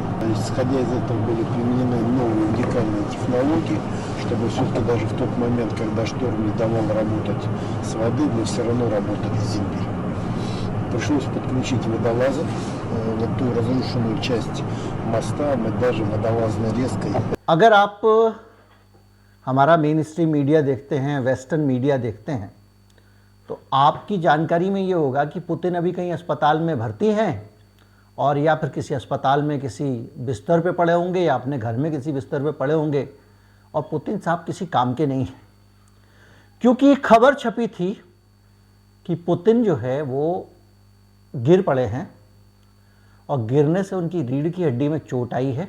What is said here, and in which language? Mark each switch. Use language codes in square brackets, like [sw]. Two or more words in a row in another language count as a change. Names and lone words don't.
[ru] Исходя из этого были применены новые уникальные технологии, чтобы все-таки даже в тот момент, когда шторм не давал работать с воды, мы все равно работали с земли. Пришлось подключить водолазов. Вот ту разрушенную часть моста мы даже водолазной резкой. [hi] अगर आप हमारा [en] main stream media [hi] देखते हैं, [en] western media [hi] देखते हैं, तो आपकी जानकारी में ये होगा कि पुतिन अभी कहीं अस्पताल में भर्ती हैं और या फिर किसी अस्पताल में किसी बिस्तर पे पड़े होंगे या अपने घर में किसी बिस्तर पे पड़े होंगे और पुतिन साहब किसी काम के नहीं हैं, क्योंकि खबर छपी थी कि पुतिन जो है वो गिर पड़े हैं और गिरने से उनकी रीढ़ की हड्डी में चोट आई है।